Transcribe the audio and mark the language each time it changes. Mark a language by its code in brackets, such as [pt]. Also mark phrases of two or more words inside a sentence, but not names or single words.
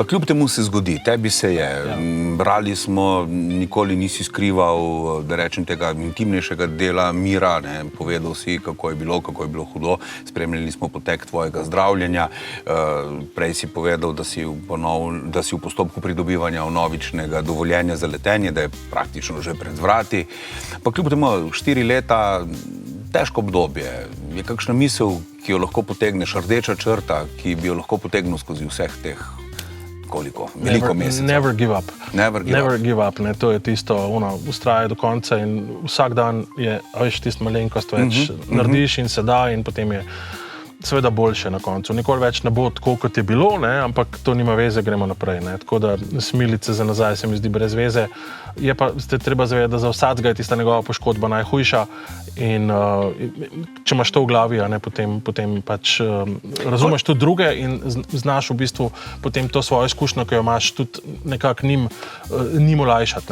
[sl] Pa kljub temu se zgodi, tebi se je. Brali smo, nikoli nisi skrival, da rečem, tega intimnejšega dela Mira, ne, povedal si, kako je bilo hudo, spremljali smo potek tvojega zdravljenja, prej si povedal, da si v postopku pridobivanja vnovičnega dovoljenja za letenje, da je praktično že pred vrati. Pa kljub temu 4 leta, težko obdobje. Je kakšna misel, ki jo lahko potegneš, rdeča črta, ki bi jo lahko potegnil skozi vseh teh veliko mesecev? [en] Never give up. Never give up, [sl] ne, to je tisto, ustraje do konca in vsak dan je, veš, tisto malenkost več narediš in se da in potem je seveda boljše na koncu. Nikoli več ne bo tako, kot je bilo, ne, ampak to nima veze, gremo naprej. Ne. Tako da smilice za nazaj se mi zdi brez veze. Je pa ste treba zavedati, da za vsakega je tista njegova poškodba najhujša in če imaš to v glavi, ne, potem pač razumeš tudi druge in znaš v bistvu potem to svojo izkušnjo, ki jo imaš, tudi nekako njim olajšati.